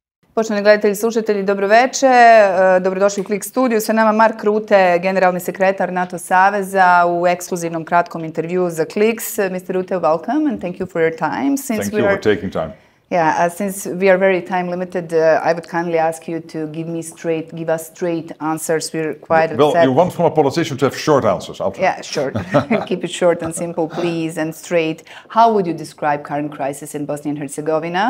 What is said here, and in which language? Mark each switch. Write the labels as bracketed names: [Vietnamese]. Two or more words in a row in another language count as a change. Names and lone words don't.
[Bosnian] Poštovani gledatelji i slušatelji, dobroveče. Dobrodošli u Klix studiju. Sa nama Mark Rutte, generalni sekretar NATO saveza u ekskluzivnom kratkom intervju za Klix. [English] Mr. Rutte, welcome and thank you for your time. Thank you for taking time. Yeah, since we are very time limited, I would kindly ask you to give us straight answers. We're quite well, upset. You want from a politician to have short answers. I'll try. Yeah, short. Keep it short and simple, please, and straight. How would you describe current crisis in Bosnia and Herzegovina?